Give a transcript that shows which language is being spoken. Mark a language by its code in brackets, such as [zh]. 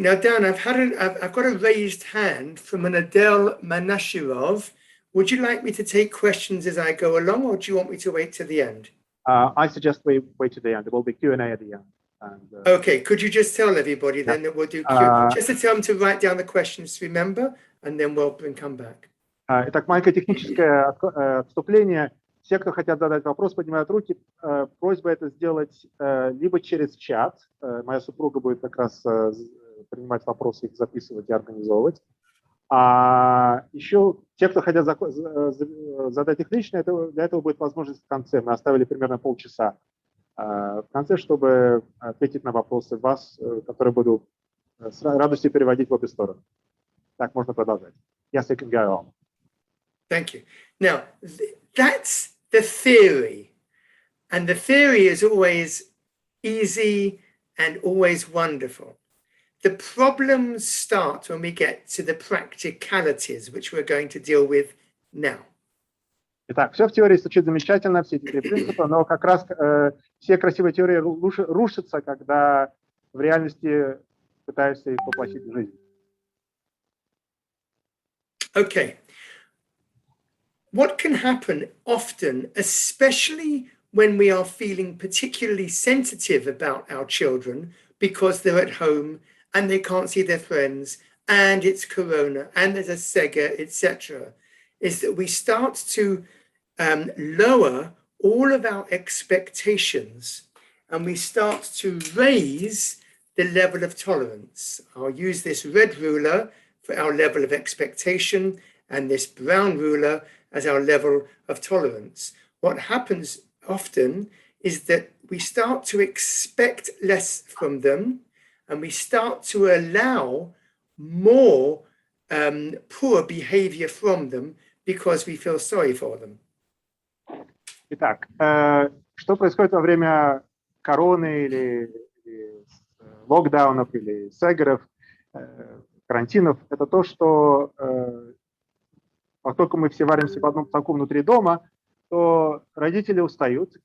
[en] Now, Dan, I've got a raised hand from an Adele Manashirov. Would you like me to take questions as I go along, or do you want me to wait to the end? I suggest we wait to the end. There will be Q&A at the end. And, okay, could you just tell everybody then that we'll do Q? Just to tell them to write down the questions to remember, and then we'll come back. [ru] Итак, маленькое техническое отступление. Все, кто хотят задать вопрос, поднимают руки. Просьба это сделать либо через чат. Моя супруга будет как раз принимать вопросы, их записывать и организовывать. А еще те, кто хотят задать их лично, для этого будет возможность в конце. Мы оставили примерно полчаса в конце, чтобы ответить на вопросы вас, которые буду с радостью переводить в обе стороны. Так, можно продолжать. [en] Yes, you can go on. Thank you. Now, that's the theory. And the theory is always easy and always wonderful. The problems start when we get to the practicalities, which we're going to deal with now. [ru] Итак, все в теории звучит замечательно, все эти три принципа, но как раз все красивые теории рушатся, когда в реальности пытаешься их воплотить в жизнь. [en] Okay. What can happen often, especially when we are feeling particularly sensitive about our children because they're at home and they can't see their friends and it's Corona and there's a Sega, etc., is that we start to lower all of our expectations and we start to raise the level of tolerance. I'll use this red ruler for our level of expectation and this brown ruler as our level of tolerance. What happens often is that we start to expect less from them and we start to allow more poor behavior from them because we feel sorry for them. [ru] Итак, что происходит во время короны или локдаунов или сегеров, карантинов? Это то, что поскольку мы все варимся в одном соку внутри дома, то родители устают.